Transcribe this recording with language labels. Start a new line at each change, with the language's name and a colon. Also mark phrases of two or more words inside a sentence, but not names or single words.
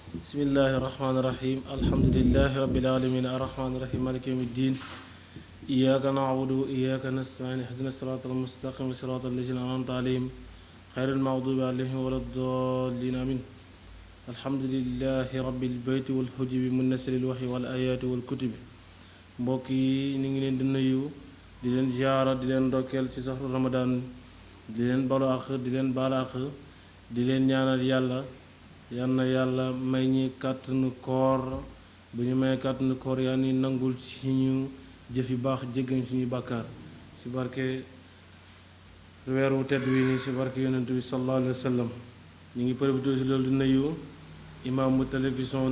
Arabic: بسم الله الرحمن الرحيم الحمد لله رب العالمين الرحمن الرحيم مالك يوم الدين إياك نعبد وإياك نستعين اهدنا الصراط المستقيم صراط الذين أنعمت عليهم خير المغضوب عليهم ولا الضالين آمين الحمد لله رب البيت والحجب منزل الوحي والآيات والكتب
Wolof: mbokk yi ñu ngi leen di nuyu di leen ziara di leen ndokkeel ci saxru ramadan di leen balu àq di leen baal àq di leen ñaanal yàlla yal na yàlla may ñi kàttanu koor bu ñu may kàttanu koor yaa ni nangul suñu jëf yu baax jéggañ suñu bàkkaar ci barke weeru tedd wi nii ci barke yonent bi
Arabic: صلى الله عليه وسلم
Wolof: ñu ngi profité ci loolu di nuyu imaamu télévision